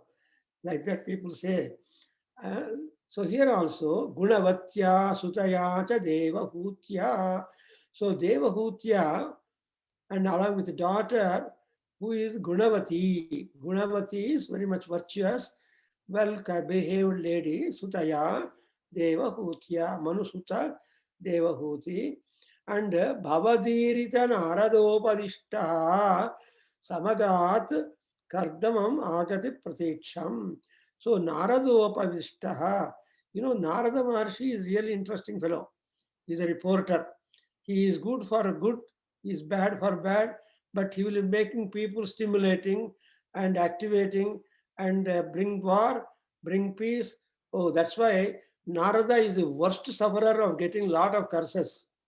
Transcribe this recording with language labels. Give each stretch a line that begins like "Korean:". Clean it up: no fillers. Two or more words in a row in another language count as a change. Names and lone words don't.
English: Like that people say. So here also,
Sanskrit: Gunavatya Sutaya cha Devahutya.
English: So Devahutya, and along with the daughter, who is Gunavati. Gunavati is very much virtuous, well-behaved lady,
Sanskrit: Sutaya Devahutya, Manusuta Devahuti, and Bhavadirita Naradopadishta Samagat Kardamam Agati Pratiksham.
English: So Naradopadishta, Narada Maharshi is really interesting fellow. He's a reporter. He is good for good, he is bad for bad, but he will be making people stimulating and activating and bring war, bring peace. Oh, that's why Narada is the worst sufferer of getting lot of curses.